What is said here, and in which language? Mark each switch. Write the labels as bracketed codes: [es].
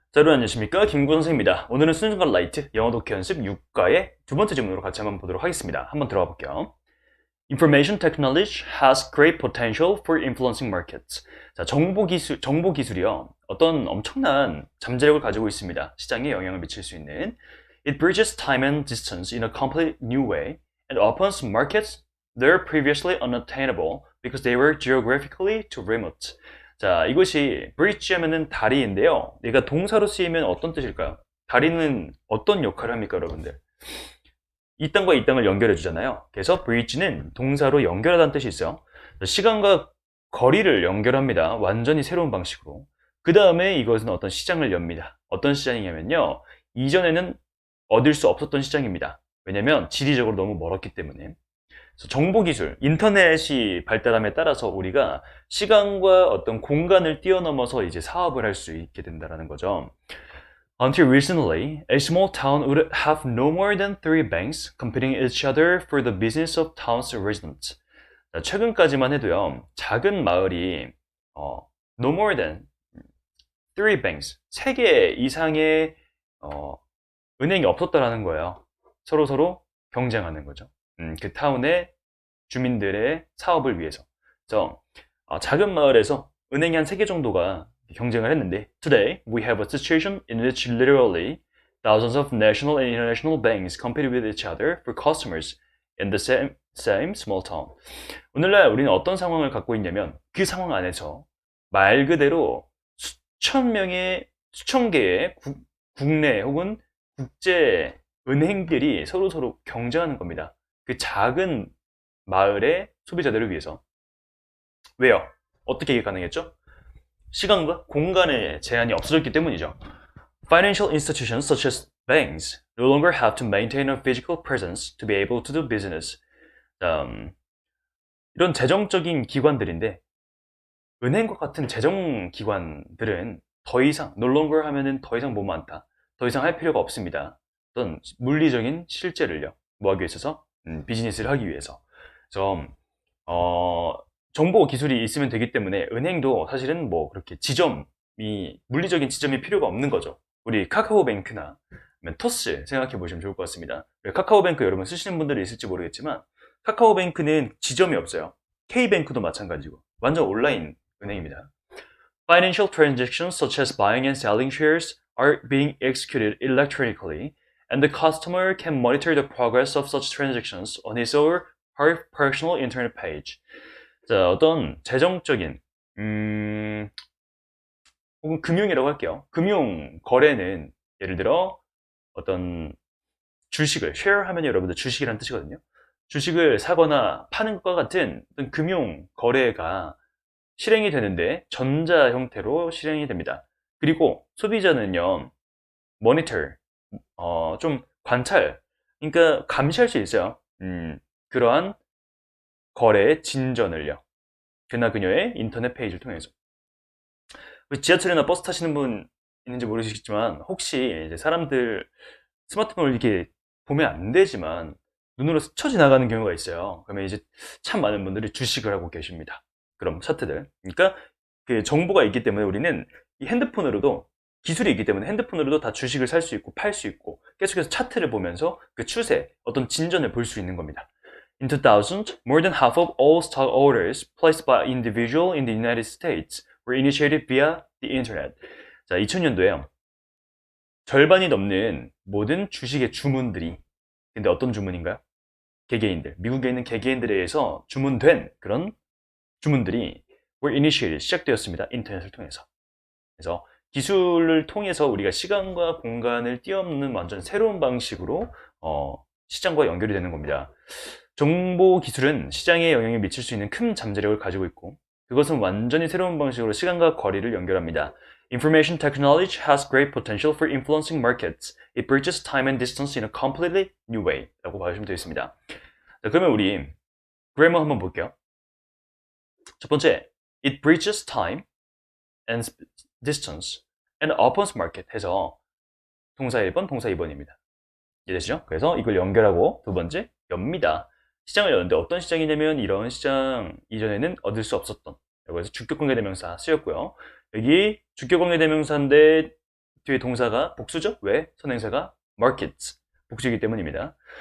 [ko] 자, 여러분 안녕하십니까? 김구 선생입니다. 오늘은 수능과 라이트 영어 독해 연습 6과의 두 번째 질문으로 같이 한번 보도록 하겠습니다. 한번 들어가 볼게요. [en] Information technology has great potential for influencing markets. [ko] 자, 정보 기술이요. 어떤 엄청난 잠재력을 가지고 있습니다. 시장에 영향을 미칠 수 있는. [en] It bridges time and distance in a completely new way and opens markets that are previously unattainable because they were geographically too remote. [ko] 자, 이것이 bridge 하면은 다리인데요. 얘가 동사로 쓰이면 어떤 뜻일까요? 다리는 어떤 역할을 합니까, 여러분들? 이 땅과 이 땅을 연결해 주잖아요. 그래서 bridge는 동사로 연결하다는 뜻이 있어요. 시간과 거리를 연결합니다. 완전히 새로운 방식으로. 그 다음에 이것은 어떤 시장을 엽니다. 어떤 시장이냐면요. 이전에는 얻을 수 없었던 시장입니다. 왜냐면 지리적으로 너무 멀었기 때문에. 정보기술, 인터넷이 발달함에 따라서 우리가 시간과 어떤 공간을 뛰어넘어서 이제 사업을 할 수 있게 된다는 거죠. [en] Until recently, a small town would have no more than three banks competing each other for the business of town's residents. [ko] 최근까지만 해도요, 작은 마을이 [en] no more than three banks, [ko] 세 개 이상의 은행이 없었다라는 거예요. 서로 경쟁하는 거죠. 그 타운의 주민들의 사업을 위해서. 그래서 작은 마을에서 은행이 한 3개 정도가 경쟁을 했는데 [en] Today, we have a situation in which literally thousands of national and international banks compete with each other for customers in the same small town. [ko] 오늘날 우리는 어떤 상황을 갖고 있냐면 그 상황 안에서 말 그대로 수천 개의 국내 혹은 국제 은행들이 서로 경쟁하는 겁니다. 그 작은 마을의 소비자들을 위해서. 왜요? 어떻게 이게 가능했죠? 시간과 공간의 제한이 없어졌기 때문이죠. [en] Financial institutions such as banks no longer have to maintain a physical presence to be able to do business. [ko] 이런 재정적인 기관들인데 은행과 같은 재정기관들은 더 이상 [en] no longer [ko] 하면은 더 이상 뭐 많다. 더 이상 할 필요가 없습니다. 어떤 물리적인 실제를요. 뭐 하기 위해서? 비즈니스를 하기 위해서. 그래서 정보 기술이 있으면 되기 때문에 은행도 사실은 뭐 그렇게 물리적인 지점이 필요가 없는 거죠. 우리 카카오뱅크나 토스 생각해 보시면 좋을 것 같습니다. 카카오뱅크 여러분 쓰시는 분들이 있을지 모르겠지만 카카오뱅크는 지점이 없어요. K뱅크도 마찬가지고 완전 온라인 은행입니다. [en] Financial transactions such as buying and selling shares are being executed electronically and the customer can monitor the progress of such transactions on his or her personal internet page. [ko] 자, 어떤 재정적인 혹은 금융이라고 할게요. 금융 거래는 예를 들어 어떤 주식을 share 하면 여러분들 주식이라는 뜻이거든요. 주식을 사거나 파는 것과 같은 어떤 금융 거래가 실행이 되는데 전자 형태로 실행이 됩니다. 그리고 소비자는요, monitor, 좀 관찰, 그러니까 감시할 수 있어요. 그러한 거래의 진전을요. 그나 그녀의 인터넷 페이지를 통해서. 지하철이나 버스 타시는 분 있는지 모르시겠지만 혹시 이제 사람들 스마트폰을 이렇게 보면 안 되지만 눈으로 스쳐 지나가는 경우가 있어요. 그러면 이제 참 많은 분들이 주식을 하고 계십니다. 그럼 차트들. 그러니까 그 정보가 있기 때문에 우리는 이 핸드폰으로도 기술이 있기 때문에 핸드폰으로도 다 주식을 살 수 있고 팔 수 있고 계속해서 차트를 보면서 그 추세, 어떤 진전을 볼 수 있는 겁니다. [en] In 2000, more than half of all stock orders placed by individual in the United States were initiated via the internet. [ko] 자, 2000년도에요. 절반이 넘는 모든 주식의 주문들이, 근데 어떤 주문인가요? 개개인들, 미국에 있는 개개인들에 의해서 주문된 그런 주문들이 [en] were initiated, [ko] 시작되었습니다. 인터넷을 통해서. 그래서 기술을 통해서 우리가 시간과 공간을 뛰어넘는 완전 새로운 방식으로 시장과 연결이 되는 겁니다. 정보 기술은 시장에 영향을 미칠 수 있는 큰 잠재력을 가지고 있고 그것은 완전히 새로운 방식으로 시간과 거리를 연결합니다. [en] Information technology has great potential for influencing markets. It bridges time and distance in a completely new way. [ko] 라고 봐주시면 되겠습니다. 자, 그러면 우리 그래머 한번 볼게요. 첫 번째, [en] it bridges time and distance and opens market [ko] 해서 동사 1번, 동사 2번입니다. 이해되시죠? 그래서 이걸 연결하고 두 번째, 엽니다. 시장을 여는데 어떤 시장이냐면 이런 시장 이전에는 얻을 수 없었던, 그래서 주격관계대명사 쓰였고요. 여기 주격관계대명사인데 뒤에 동사가 복수죠? 왜? 선행사가 markets. 복수이기 때문입니다.